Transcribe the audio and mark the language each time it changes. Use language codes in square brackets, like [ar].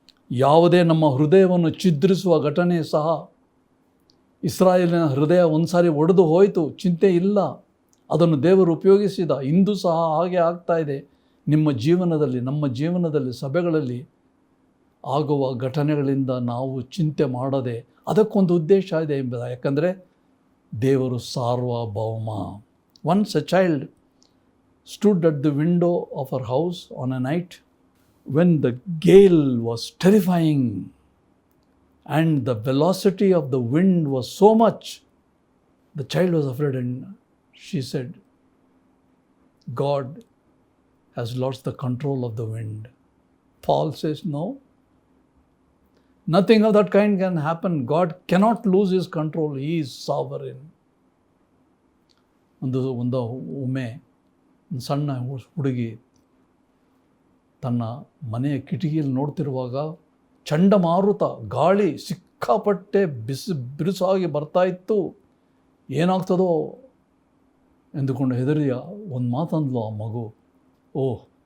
[kn] ಯಾವುದೇ ನಮ್ಮ ಹೃದಯವನ್ನು ಛಿದ್ರಿಸುವ ಘಟನೆ ಸಹ, ಇಸ್ರಾಯೇಲಿನ ಹೃದಯ ಒಂದು ಸಾರಿ ಒಡೆದು ಹೋಯಿತು, ಚಿಂತೆ ಇಲ್ಲ, ಅದನ್ನು ದೇವರು ಉಪಯೋಗಿಸಿದ. ಇಂದು ಸಹ ಹಾಗೆ ಆಗ್ತಾ ಇದೆ ನಿಮ್ಮ ಜೀವನದಲ್ಲಿ, ನಮ್ಮ ಜೀವನದಲ್ಲಿ, ಸಭೆಗಳಲ್ಲಿ ಆಗುವ ಘಟನೆಗಳಿಂದ ನಾವು ಚಿಂತೆ ಮಾಡದೆ, ಅದಕ್ಕೊಂದು ಉದ್ದೇಶ ಇದೆ ಎಂಬುದು. ಯಾಕಂದರೆ ದೇವರು ಸಾರ್ವಭೌಮ. [en] Once a child stood at the window of her house on a night when the gale was terrifying and the velocity of the wind was so much. The child was afraid and she said, God has lost the control of the wind. Paul says, no, nothing of that kind can happen. God cannot lose his control. He is sovereign. [kn] ಒಂದು ಒಮ್ಮೆ ಸಣ್ಣ ಹುಡುಗಿ ತನ್ನ ಮನೆಯ ಕಿಟಕಿಯಲ್ಲಿ ನೋಡ್ತಿರುವಾಗ ಚಂಡಮಾರುತ, ಗಾಳಿ ಸಿಕ್ಕಾಪಟ್ಟೆ ಬಿರುಸಾಗಿ ಬರ್ತಾ ಇತ್ತು. ಏನಾಗ್ತದೋ ಎಂದುಕೊಂಡು ಹೆದರಿಯ ಒಂದು ಮಾತಂದ್ಲು ಆ ಮಗು, ಓಹ್